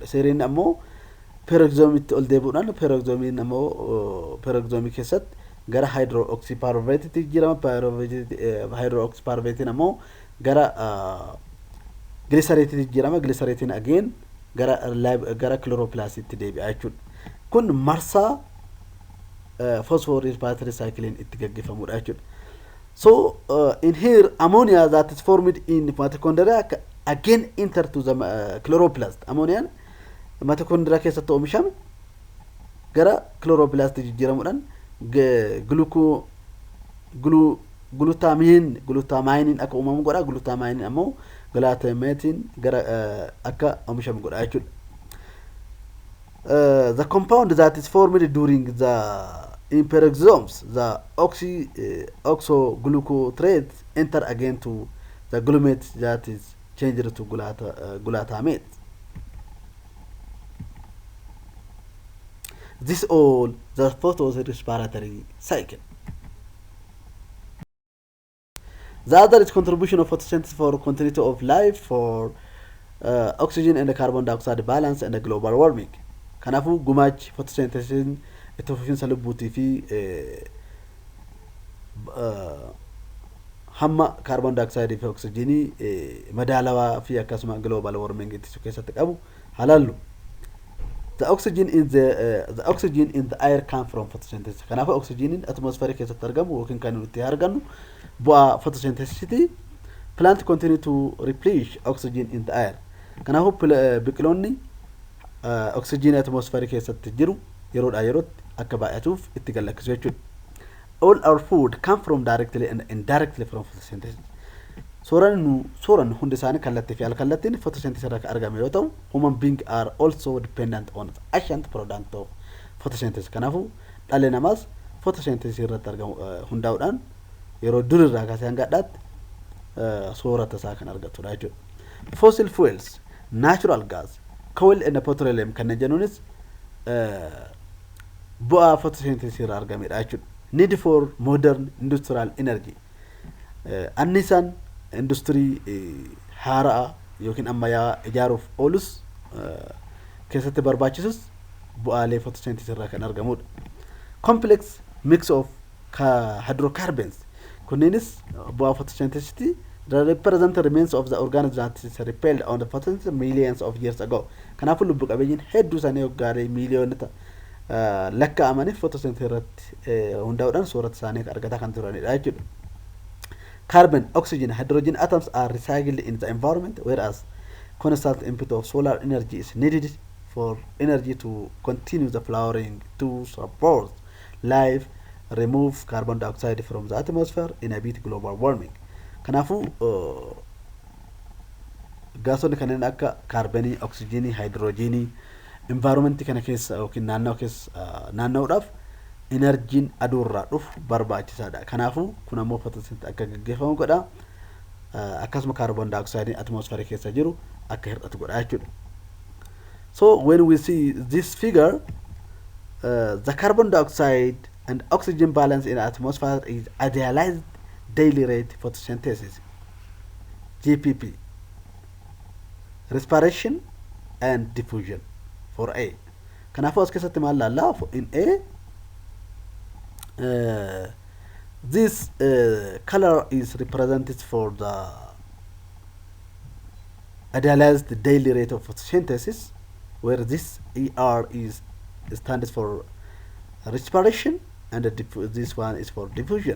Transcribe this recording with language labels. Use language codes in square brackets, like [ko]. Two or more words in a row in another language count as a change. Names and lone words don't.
[om] Serine ammoo peroxisome ol deebi'uudhaan peroxisome ammoo peroxisome keessatti gara hydroxypyruvate jijjiirama. Hydroxypyruvate ammoo gara glycerate jijjiirama. Glycerate again gara chloroplast deebi'a jechuudha. Kun marsaa [en] phosphorespiratory cycle [om] itti gaggeeffamudha jechuudha. [en] So in here ammonia that is formed in mitochondria again enter to the chloroplast. [om] Ammonia mitochondria keessatti oomishame gara chloroplast jijjiiramuudhaan glutamine akka uumamu godha. Glutamine ammoo glutamate gara akka oomishamu godha jechuudha. [en] The compound that is formed during the in peroxisomes, the oxoglucotrate enter again to the glutamate that is changed to glutamate. This all the photosynthesis cycle. The other is contribution of photosynthesis for continuity of life, for oxygen and the carbon dioxide balance and the global warming. [om] Kanafu gumach photosynthesis itti fufiinsa lubbuutii fi hamma [en] carbon dioxide [om] fi oxygenii madaalawaa fi akkasuma [en] global warming [om] ittisuu keessatti qabu halallu. [en] The oxygen in the air come from photosynthesis. [om] Kanafu [en] oxygen atmosphere [om] keessatti argamu yookiin kan nuti argannu bu'aa photosynthesis. [en] Plant continue to replenish oxygen in the air. [om] Kanafu biqiloonni [en] oxygen atmosphere [om] keessatti jiru yeroodhaa yerootti akka baay'atuuf itti gallakkisu jechuudha. [en] All our food come from directly and indirectly from photosynthesis. [om] Sooran hundi isaanii kallattii fi alkallattiin photosynthesis irraa argame yoo ta'u, [en] human beings are also dependent on the ancient product of photosynthesis. [om] Kanaafuu dhalli namaas photosynthesis irratti argamu hundaa'uudhaan yeroo durirraa kaasee hanga addaatti soorata isaa kan argatudha jechuudha. [en] Fossil fuels, natural gas, coal and petroleum [om] kan jennuunis bu'aa photosynthesis irraa argamedha jechuudha. [en] Need for modern industrial energy. [om] Annisan industry haaraa yookiin ammayyaa ijaaruuf oolus keessatti barbaachisus bu'aalee photosynthesis irraa kan argamudha. [en] Complex mix of hydrocarbons. [om] Kunneenis bu'aa [en] photosynthesis the represent remains of the organism that is repelled on the photosynthesis millions of years ago. [om] Kanaafuu lubbu qabeeyyiin hedduu isaanii waggaaree miiliyoonota lakkaa'amanii photosynthesis irratti hundaa'uudhaan soorata isaanii argataa kan turanidha jechuudha. [en] Carbon, oxygen, hydrogen atoms are recycled in the environment, whereas constant input of solar energy is needed for energy to continue the flowering to support life, remove carbon dioxide from the atmosphere, inhibit global warming. [om] Kanaafuu gaasonni kanneen akka kaarbenii, oksijiinii, haayidroojiinii environment kana keessa yookiin naanna'uudhaaf enerjiin aduurraa dhufu barbaachisaadha. Kanaafuu kun ammoo photosynthesis akka gaggeeffamu godha. Akkasuma [en] carbon dioxide atmosphere [om] keessa jiru akka hir'atu godha jechuudha. [en] So when we see this figure, the carbon dioxide and oxygen balance in the atmosphere is idealized daily rate photosynthesis, GPP, respiration and diffusion for A. [om] Kanaafuu as keessatti maal laallaa [en] in A this color is represented for the idealized daily rate of photosynthesis, where this ER stands for respiration and this one is for diffusion.